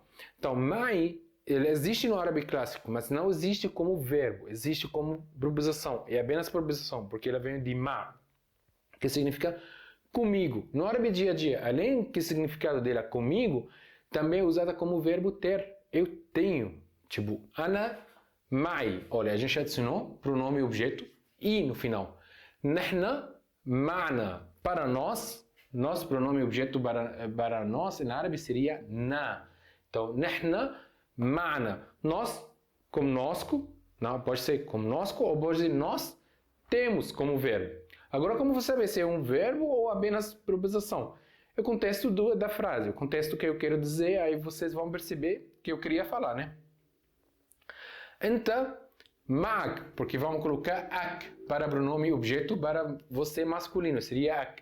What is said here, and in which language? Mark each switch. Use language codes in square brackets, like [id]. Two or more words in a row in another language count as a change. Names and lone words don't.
[pt] Então mai, ele existe no árabe clássico, mas não existe como verbo, existe como preposição, e é apenas preposição, porque ela vem de ma, que significa comigo. No árabe dia a dia, além que o significado dela comigo, também é usada como verbo ter. Eu tenho. Tipo, [ar] أنا معي. [pt] Olha, a gente adicionou pronome objeto e no final. [ar] نحن معنا. [pt] Para nós, nosso pronome objeto para nós em árabe seria na. Então, [ar] نحن معنا. [pt] Nós, conosco, não, pode ser conosco ou pode ser nós temos como verbo. Agora, como você sabe se é um verbo ou apenas preposição? O contexto da frase, o contexto que eu quero dizer, aí vocês vão perceber que eu queria falar, né? Então, mag, porque vamos colocar ak para pronome objeto para você masculino, seria ak.